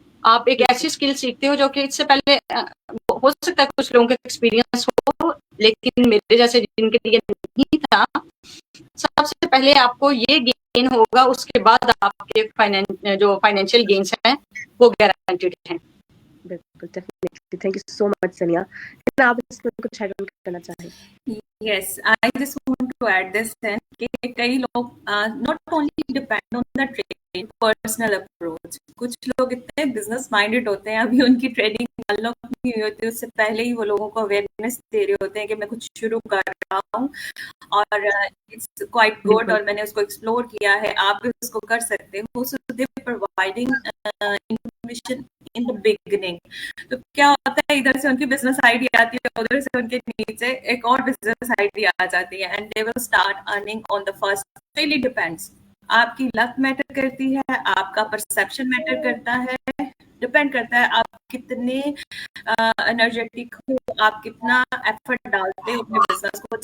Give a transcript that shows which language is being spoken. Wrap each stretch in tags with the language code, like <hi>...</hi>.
<hi>आप एक ऐसी स्किल सीखते हो जो कि इससे पहले हो सकता है कुछ लोगों के एक्सपीरियंस हो, लेकिन मेरे जैसे जिनके लिए नहीं था। सबसे पहले आपको ये गेन होगा, उसके बाद आपके जो फाइनेंशियल गेन्स हैं वो गारंटीड हैं। बिल्कुल, definitely.</hi> <en>thank you so much</en> <hi>सनिया। आप इसमें कुछ ऐड करना चाहें?</hi> <en>Yes, I just want to add this in</en> <hi>कि कई लोग</hi> <en>not only depend on the training, personal approach.</en> <hi>कुछ लोग इतने business minded होते हैं, अभी उनकी ट्रेनिंग डेवलप नहीं हुई होती, उससे पहले ही वो लोगों को अवेयरनेस दे रहे होते हैं कि मैं कुछ शुरू कर रहा हूँ और</hi> <en>it's quite good</en> <hi>और मैंने उसको एक्सप्लोर किया है, आप भी उसको कर सकते हो।</hi> <en>So they providing information in the beginning.</en> <hi>तो क्या होता है, इधर से उनकी बिजनेस आइडिया आती है, उधर से उनके नीचे एक और बिजनेस आइडिया आ जाती है,</hi> <en>And they will start earning on the first. Really depends,</en> <hi>आपकी लक मैटर करती है, आपका परसेप्शन मैटर करता है, डिपेंड करता है आप कितने एनर्जेटिक हो, आप कितना एफर्ट डालते हो अपने बिजनेस को।</hi>